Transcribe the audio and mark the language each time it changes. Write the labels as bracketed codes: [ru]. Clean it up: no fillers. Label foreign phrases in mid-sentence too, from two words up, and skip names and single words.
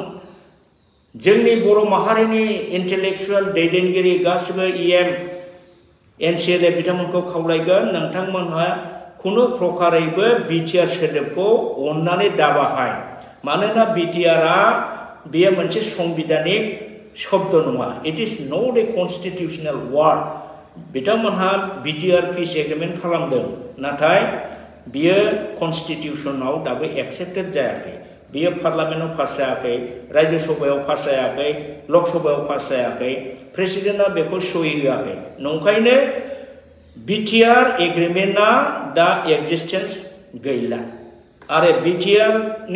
[brx] जोंनि बर' माहारिनि इन्टेलेक्चुवेल दैदेनगिरि गासिबो इएम एनसीएलए बिथांमोनखौ खावलायगोन नोंथांमोनहा खुनु प्रकारैबो बिटिआर सोदोबखौ अननानै दाबाहाय मानोना बिटिआरआ बेयो मोनसे संबिधानिक शब्द नङा [en] it is not a constitutional word [brx] बिथांमोनहा बिटिआर [en] peace agreement [brx] खालामदों नाथाय बियो कन्स्टिट्यूशनाव दाबो एक्सेप्टेड जायाखै बियो पार्लियामेन्टआव पास जायाखै राज्य सभायाव पास जायाखै लक सभायाव पास जायाखै प्रेसिडेन्टआ बेखौ सहि होआखै नंखायनो बिटिआर एग्रीमेन्टआ दा एक्जिस्टेन्स गैला आरो बिटिआरनि